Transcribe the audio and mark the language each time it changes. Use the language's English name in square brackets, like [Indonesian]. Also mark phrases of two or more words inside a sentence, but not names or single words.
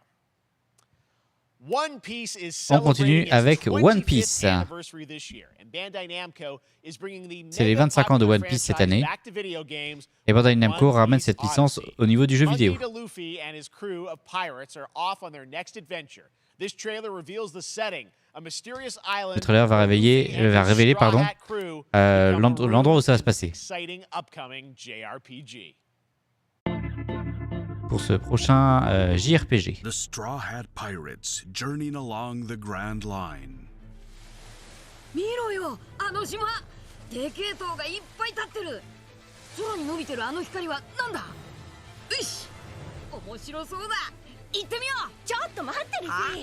[English] One Piece is [French] On continue avec One Piece. C'est les 25 ans de One Piece cette année. Et Bandai Namco ramène cette licence au niveau du jeu vidéo. Le trailer va révéler l'endroit où ça va se passer. Pour ce prochain JRPG. [English] The Straw Hat Pirates journeying along the Grand Line. [Japanese] 見ろよ、あの島。でけえ塔がいっぱい立ってる。空に伸びてるあの光はなんだ。よし、面白そうだ。行ってみよう。ちょっと待ってるし。